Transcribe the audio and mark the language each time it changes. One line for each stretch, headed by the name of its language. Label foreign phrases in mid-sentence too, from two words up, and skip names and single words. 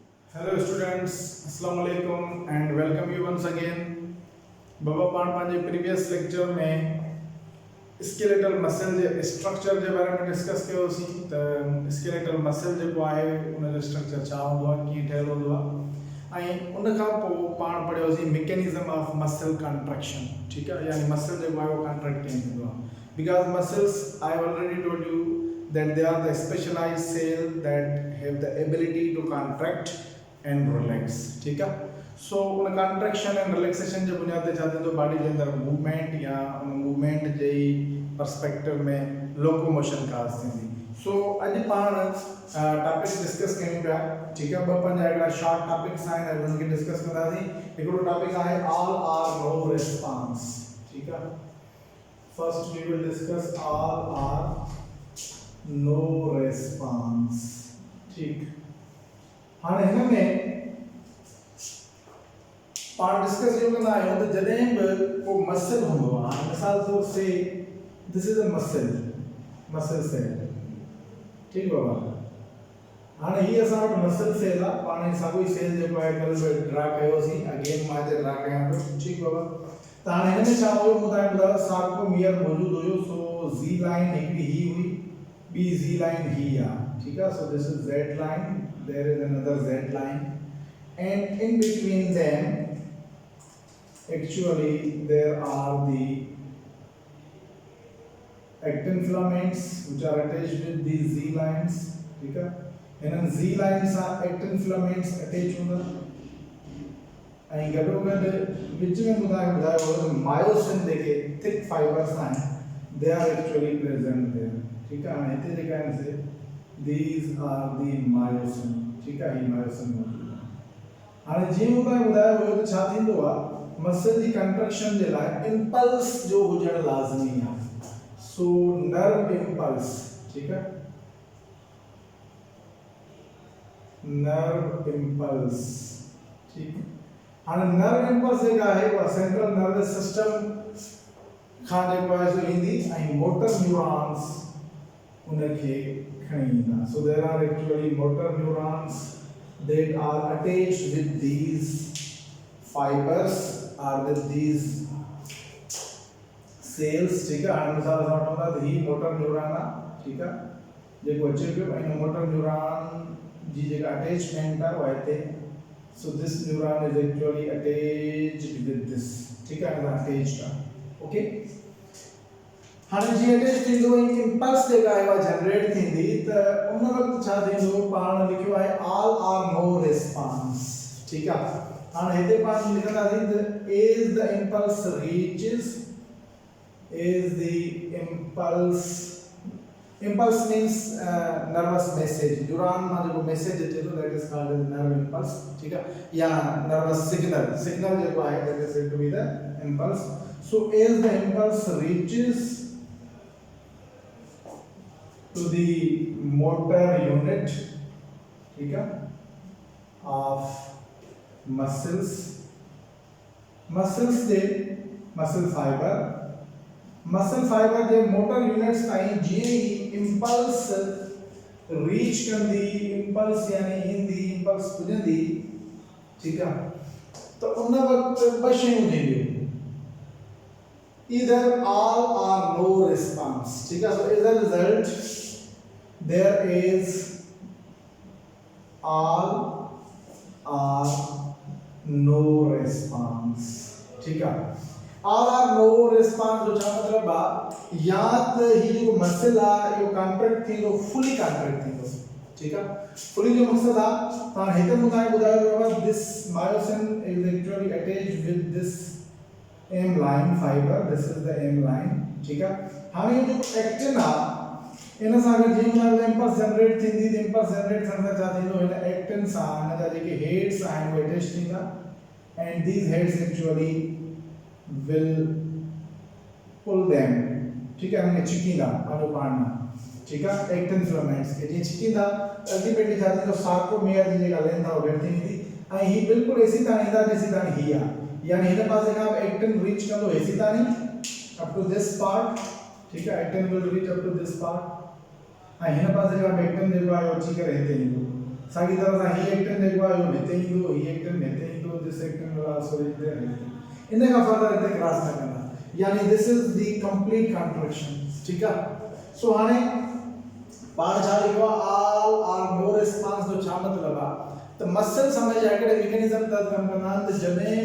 English: Hello students,
Arabic: السلام عليكم
English: and welcome you once again.
Sindhi: बाबा पाण पंहिंजे
English: previous lecture
Sindhi: में
English: skeletal muscle
Sindhi: जे स्ट्रक्चर जे बारे में डिस्कस कयोसीं त
English: skeletal muscle
Sindhi: जेको आहे उन जो स्ट्रक्चर छा हूंदो आहे, कीअं ठहियलु हूंदो आहे ऐं उन खां पोइ पाण पढ़ियोसीं
English: mechanism of muscle contraction.
Sindhi: ठीकु आहे, यानी मसल जेको आहे उहो कंट्रैक्ट कीअं थींदो आहे।
English: because muscles I already told you that they are the specialized cell that have the ability to contract and relax।
Hindi: ठीक है,
Sindhi: सो उन
English: contraction and relaxation
Sindhi: जे बुनियाद ते छा थींदो, बॉडी जे अंदर मूवमेंट या उन मूवमेंट जे पर्सपेक्टिव में लोकोमोशन ख़ासि थींदी। सो अॼु पाण टॉपिक डिस्कस कयूं पिया।
Hindi: ठीक है,
Sindhi: ॿ पंज हिकिड़ा
English: short topics
Sindhi: आहिनि, उन्हनि खे डिस्कस कंदासीं। हिकिड़ो टॉपिक आहे
English: all or no response.
Hindi: ठीक है,
English: first we will discuss all or no response.
Sindhi: ठीक, हाणे हिन में पाण डिस्कस कयूं कंदा आहियूं त जॾहिं बि को मसल हूंदो आहे, मिसाल तौर से
English: this is a muscle cell.
Sindhi: ठीक बाबा, हाणे ही असां वटि मसल सेल आहे। पाण साॻियो ई सेल जेको आहे कल बि ड्रा कयोसीं, अगेन मां हिते ड्रा कयां पियो। ठीक बाबा, त हाणे हिन में छा हुयो, मूं तव्हांखे ॿुधायो सार्कोमियर मौजूदु हुयो। सो
English: Z line
Sindhi: हिकिड़ी ही हुई, ॿी
English: Z line
Sindhi: ही आहे। ठीक आहे,
English: so this is Z line, there is another Z line, and in between them actually there are the actin filaments which are attached with these Z lines।
Hindi: ठीक है,
English: इन Z lines are actin filaments attached
Sindhi: हूंदा ऐं गॾोगॾु विच में ॿुधायो मायोसिन जेके
English: thick fibers
Sindhi: आहिनि
English: they are actually present there।
Hindi: ठीक है,
Sindhi: हाणे हिते जेका आहिनि से
English: these are the myosin।
Hindi: ठीक है,
Sindhi: ही मायोसिन मौजूद आहे। हाणे जीअं मूं तव्हांखे ॿुधायो हुयो त छा थींदो आहे, मसल जी कंट्रैक्शन जे लाइ इम्पल्स जो हुजणु लाज़मी आहे।
English: so nerve impulse.
Hindi: ठीक है,
English: nerve impulse.
Sindhi: ठीक, हाणे
English: nerve impulse
Sindhi: जेका आहे उहा
English: central nervous system
Sindhi: खां जेको आहे सो ईंदी ऐं
English: motor neurons
Sindhi: उनखे खणी ईंदा।
English: so there are actually motor neurons that are attached with these fibers or with these cells।
Hindi: ठीक है,
Sindhi: हाणे मिसाल असां वठूं था त ही
English: motor neuron
Sindhi: आहे। ठीक आहे, जेको अचे पियो ऐं
English: motor neuron
Sindhi: जी जेका अटैचमेंट आहे उहा हिते।
English: so this neuron is actually attached with this.
Sindhi: ठीक आहे, अटैच्ड आहे। ओके, हाणे जीअं अटैच थींदो ऐं इम्पल्स जेका आहे उहा जनरेट थींदी त उन वक़्तु छा थींदो, पाण लिखियो आहे
English: all or no response.
Sindhi: ठीक आहे, हाणे हिते पाण लिखंदासीं त
English: as the impulse reaches, as the impulse means nervous message,
Sindhi: न्यूरॉन मां जेको मैसेज अचे थो
English: that is called as nerve impulse.
Sindhi: ठीक आहे, या
English: nervous signal
Sindhi: जेको आहे
English: that is said to be the impulse. so as the impulse reaches to the motor unit,
Hindi: ठीक है,
English: of muscles
Sindhi: जे
English: muscle fiber
Sindhi: जे
English: motor units
Sindhi: ताईं जीअं ही
English: impulse reach
Sindhi: कंदी, impulse यानी ईंदी, impulse पुॼंदी।
Hindi: ठीक है,
Sindhi: तो उन वक़्तु ॿ शयूं थींदियूं,
English: either all or no response।
Hindi: ठीक है,
English: so as a result there is all or no response।
Hindi: ठीक है,
English: all or no response
Sindhi: जो छा मतलब आहे, या त ही जो मसल आहे इहो कॉन्ट्रैक्ट थींदो,
English: fully contract
Sindhi: थींदो।
Hindi: ठीक है,
Sindhi: फुली जो मक़सद आहे त हिते मूं तव्हांखे ॿुधायो वियो आहे
English: this myosin is actually attached with this M line fiber, this is the M line।
Hindi: ठीक है,
Sindhi: हाणे ये जो एक्टिन आहे इन सां गॾु जीअं हुन
English: impulse generate
Sindhi: थींदी त
English: impulse generate
Sindhi: थियण सां छा थींदो, हिन एक्टिन सां हिन जा जेके हेड्स आहिनि उहे अटैच थींदा
English: and these heads actually will pull them.
Hindi: ठीक है,
Sindhi: हुनखे छिकींदा पंहिंजो पाण में। ठीक आहे,
English: actin filaments
Sindhi: खे जीअं छिकींदा अल्टीमेटली छा थींदो, सार्कोमियर जी जेका लेंथ आहे उहा घटि थींदी ऐं ही बिल्कुलु एसी ताईं ईंदा जेसी ताईं ही आहे, यानी हिन पासे खां एक्टिन रीच कंदो एसी ताईं
English: up to this part.
Hindi: ठीक है,
English: actin will reach up to this part
Sindhi: ऐं हिन पासे खां एक्टिन जेको आहे अची करे हिते ईंदो। साॻी तरह सां ही एक्टिन जेको आहे उहो हिते ईंदो, ही एक्टिन हिते ईंदो,
English: this actin will also
Sindhi: हिते इन खां फर्दर हिते क्रॉस न कंदा, यानी
English: this is the complete contraction.
Sindhi: ठीक आहे। सो हाणे पाण छा लिखो
English: all or no response
Sindhi: जो छा मतलब आहे त मसल समझ हिकिड़े मैकेनिज्म तहत कम कंदा आहिनि त जॾहिं